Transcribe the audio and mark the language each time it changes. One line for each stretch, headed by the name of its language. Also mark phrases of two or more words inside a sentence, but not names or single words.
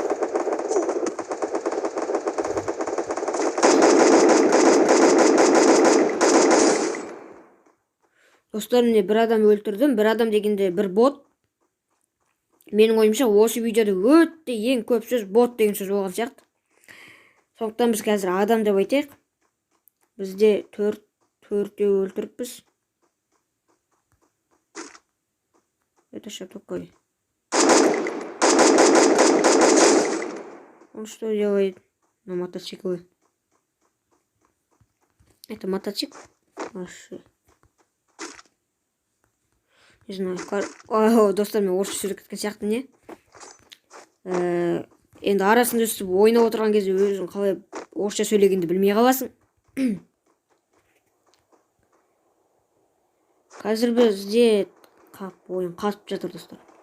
Kazakh: Достар, міне бір адам өлтірдім. Бір адам дегенде бір бот. Менің ойымша осы видеода өте ең көп сөз бот деген сөз болған сияқты. Сондықтан біз қазір адам деп айтайық. Бізде төртеу өлтіріппіз.
Russian: Это что такое? Он что делает на мотоцикле? Это мотоцикл? Не знаю.
Kazakh: Достар, мен орысша сөйлеп кеткен сияқты не? Енді арасында өстіп ойнап отырған кезде өзің қалай орысша сөйлегенді білмей қаласың. Қазір бізде ойын қатып жатыр достар.